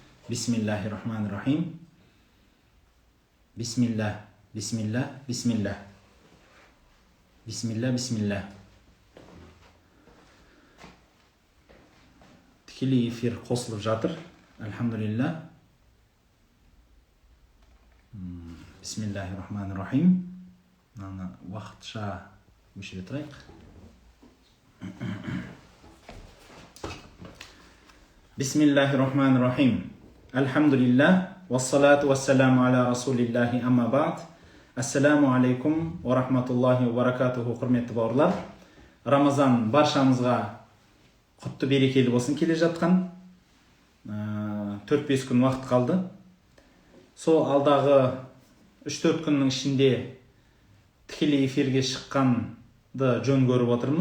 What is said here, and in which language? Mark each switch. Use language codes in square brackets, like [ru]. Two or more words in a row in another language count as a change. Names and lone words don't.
[ar] بسم الله الرحمن الرحيم. بسم الله، بسم الله، بسم الله. بسم الله، بسم الله. [kk] Тікелей эфир қосылып жатыр. [ar] Alhamdulillah. Bismillahirrahmanirrahim. [kk] Мынаны уақытша өшіре тұрайық. [ar] Bismillahirrahmanirrahim. Alhamdulillah. والصلاة والسلام على رسول الله أما بعد. السلام عليكم ورحمة الله وبركاته. [kk] Құрметті бауырлар, Рамазан баршамызға құтты берекелі болсын. Келе жатқан 4-5 күн уақыт қалды. Сол алдағы 3-4 күннің ішінде тікелей эфирге шыққанды жөн көріп отырмын.